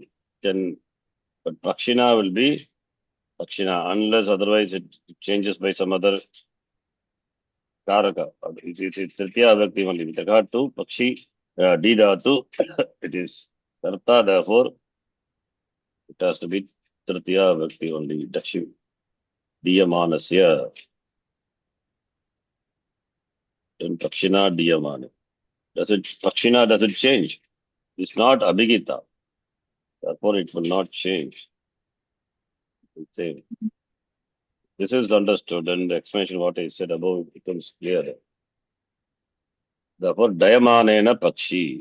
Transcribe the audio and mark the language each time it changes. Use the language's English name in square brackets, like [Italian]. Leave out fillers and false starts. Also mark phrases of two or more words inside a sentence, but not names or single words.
[English] But Pakshina will be Pakshina, unless otherwise it changes by some other Karaka. It's [Sanskrit] Tritiya Vibhakti [English] only. With regard to Pakshi, D Dhatu, it is Karta, therefore it has to be [Sanskrit] Tritiya Vibhakti [English] only. [Sanskrit] Dakshu. Diyamanasya. [English] Then [Sanskrit] Pakshina Diyamana. [English] Pakshina doesn't change. It's not Abhigita. Therefore it will not change. Same. This is understood and the explanation what I said above becomes clear. [Sanskrit] Therefore, Dayamanena Pakshi.